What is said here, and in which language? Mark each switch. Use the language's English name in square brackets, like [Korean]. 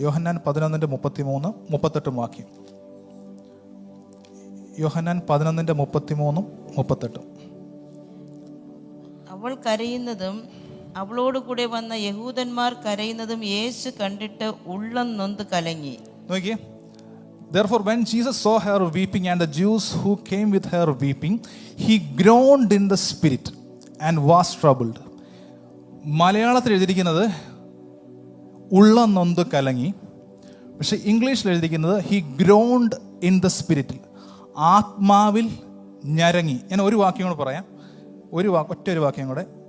[Malayalam] യോഹന്നാൻ 11:33, 38 വാക്യം. യോഹന്നാൻ 11:33, 38. അവൾ കരയുന്നതും അവളോട് കൂടെ വന്ന യഹൂദന്മാർ കരയുന്നതും യേശു കണ്ടിട്ട് ഉള്ളം നൊന്ത് കലങ്ങി. [English] നോക്കിയേ, therefore when Jesus saw her weeping and the Jews who came with her weeping, he groaned in the spirit and was troubled. [Malayalam] മലയാളത്തിൽ എഴുതിയിരിക്കുന്നത് ഉള്ളം നൊന്ത് കലങ്ങി, പക്ഷെ ഇംഗ്ലീഷിൽ എഴുതിയിരിക്കുന്നത് [English] he groaned in the spirit, [Malayalam] ആത്മാവിൽ ഞരങ്ങി. ഞാൻ ഒരു വാക്യം കൂടെ പറയാം, ഒറ്റ ഒരു വാക്യം കൂടെ.